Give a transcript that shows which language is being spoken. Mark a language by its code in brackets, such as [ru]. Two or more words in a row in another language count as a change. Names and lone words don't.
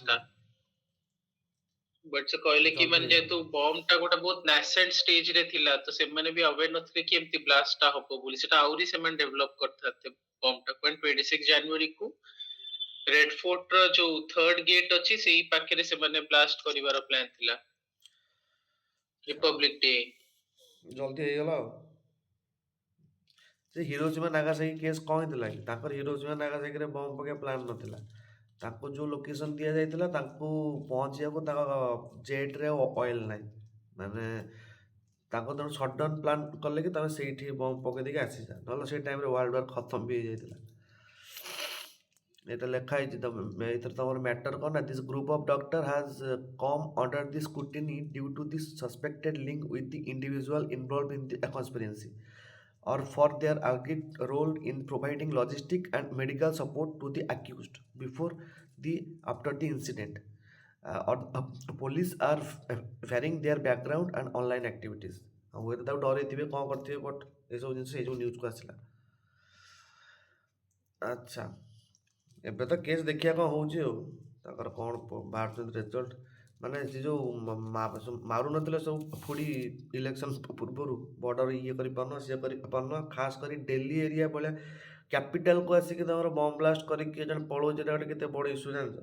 [or] ହୁଁ ଟା ବଟ୍ ସେ କହିଲେ କି ଜଲ୍ଦି ମାନେ ହେଇଗଲା। ଯେହେତୁ ବମ୍ ଟା ଗୋଟେ ବହୁତ [en] nascent stage [or] ରେ ଥିଲା ତ ସେମାନେ ବି ଅୱେର ନଥିଲେ କି ଏମିତି ବ୍ଲାଷ୍ଟ ଟା ହବ ବୋଲି ସେଟା ଆହୁରି ସେମାନେ ଡେଭଲପ କରିଥାନ୍ତେ ବମ୍ ଟା 26 ଜାନୁଆରୀ କୁ रेड फोर्ट ର ଯୋଉ [en] third gate [or] ଅଛି ସେଇ ପାଖରେ ସେମାନେ ବ୍ଲାଷ୍ଟ କରିବାର ପ୍ଲାନ୍ ଥିଲା ଛାଡ଼ ରିପବ୍ଲିକ ଡେ ଜଲ୍ଦି ହେଇଗଲା ଆଉ। ସେ ହିରୋଜିମା ନାଗାସାକି କେସ୍ କ'ଣ ହେଇଥିଲା କି? ତାଙ୍କର ହିରୋଜିମା ନାଗାସାକିରେ ବମ୍ ପକେଇବା ପ୍ଲାନ୍ ନଥିଲା। ତାଙ୍କୁ ଯେଉଁ ଲୋକେସନ୍ ଦିଆଯାଇଥିଲା ତାଙ୍କୁ ପହଞ୍ଚିବାକୁ ତାଙ୍କ ଜେଟ୍ରେ ଅଏଲ୍ ନାହିଁ। ମାନେ ତାଙ୍କ ତେଣୁ [en] sudden plan [or] କଲେ କି ତମେ ସେଇଠି ବମ୍ ପକେଇ ଦେଇକି ଆସିଯା, ନହେଲେ ସେଇ ଟାଇମ୍ରେ ୱାର୍ଲଡ ୱାର୍ ଖତମ ବି ହେଇଯାଇଥିଲା। [bn] এটা লেখা [or] ହେଇଛି ଏଥିରେ ତମର ମ୍ୟାଟର କ'ଣ ନା [en] this group of doctor has come under the scrutiny due to this suspected link with the individual involve in the conspiracy or for their alleged role in providing logistic and medical support to the accused before the after the incident. Police are varying their background and online activities. [or] ହୁଏତ ତାକୁ ଡରେଇଥିବେ କ'ଣ କରିଥିବେ ବଟ୍ ଏସବୁ ଜିନିଷ ଏଇ ଯେଉଁ ନ୍ୟୁଜ୍କୁ ଆସିଲା। ଆଚ୍ଛା ଏବେ ତ କେସ୍ ଦେଖିବା କ'ଣ ହେଉଛି ଆଉ ତାଙ୍କର କ'ଣ ବାହାରୁଛନ୍ତି ରେଜଲ୍ଟ। ମାନେ ସେ ଯେଉଁ ମାରୁନଥିଲେ ସବୁ ଫୁଡ଼ି ଇଲେକ୍ସନ୍ ପୂର୍ବରୁ ବର୍ଡ଼ର ଇଏ କରିପାରୁନ ସିଏ କରିପାରୁନ, ଖାସ୍ କରି ଦିଲ୍ଲୀ ଏରିଆ ଭଳିଆ କ୍ୟାପିଟାଲକୁ ଆସିକି ତମର [en] bomb blast [or] କରିକି ଜଣେ ପଳଉଛି, ଏଇଟା ଗୋଟେ କେତେ ବଡ଼ ଇସ୍ୟୁ ଜାଣିଛ?